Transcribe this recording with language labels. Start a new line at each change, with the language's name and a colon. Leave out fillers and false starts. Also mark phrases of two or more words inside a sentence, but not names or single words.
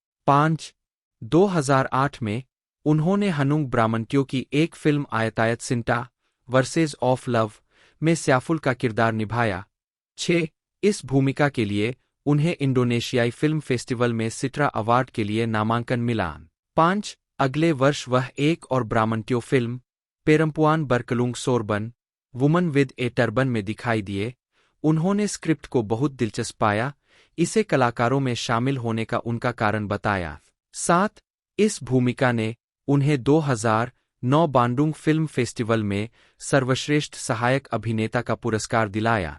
Hindi: 2008 में उन्होंने हनुंग ब्राह्मण्यों की एक फिल्म आयतायत सिंटा वर्सेस ऑफ लव में सैफुल का किरदार निभाया। 6 इस भूमिका के लिए उन्हें इंडोनेशियाई फिल्म फेस्टिवल में सिट्रा अवार्ड के लिए नामांकन मिला। 5 अगले वर्ष वह एक और ब्राह्मण्यों फिल्म पेरम्पुआन बरकलुंग सोरबन वुमन विद ए टर्बन में दिखाई दिए। उन्होंने स्क्रिप्ट को बहुत दिलचस्प पाया, इसे कलाकारों में शामिल होने का उनका कारण बताया। 7 इस भूमिका ने उन्हें 2009 बांडुंग फिल्म फेस्टिवल में सर्वश्रेष्ठ सहायक अभिनेता का पुरस्कार दिलाया।